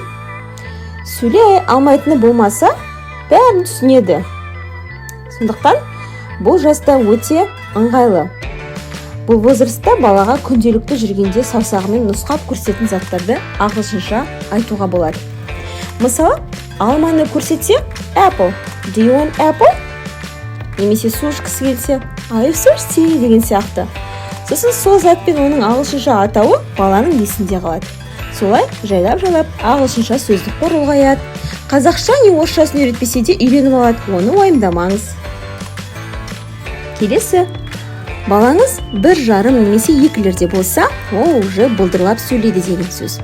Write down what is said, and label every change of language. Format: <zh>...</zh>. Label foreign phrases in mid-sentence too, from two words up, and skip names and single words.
<kk>Сөйлей алмайтыны болмаса, бәрін түсінеді. Сондықтан бұл жаста өте ыңғайлы. Бұл возрастта балаға күнделікті жүргенде саусағымен нұсқап көрсететін заттарды ағылшынша айтуға болады. Мысалы, алманы көрсетсе, apple.</kk> <en>Do you want apple?</en> <kk>Немесе су ішкісі келсе,</kk> <en>are you thirsty</en> <kk>деген сияқты. Сосын сол затпен оның ағылшынша атауы баланың есінде қалады. Солай жайлап ағылшынша сөздік қор ұлғаяды. Қазақша не орысшасын үйретпесе де үйреніп алады, оны уайымдамаңыз. Келесі, балаңыз 1,5 немесе 2-лерде болса, ол уже бұлдырлап сөйлейді деген сөз.</kk>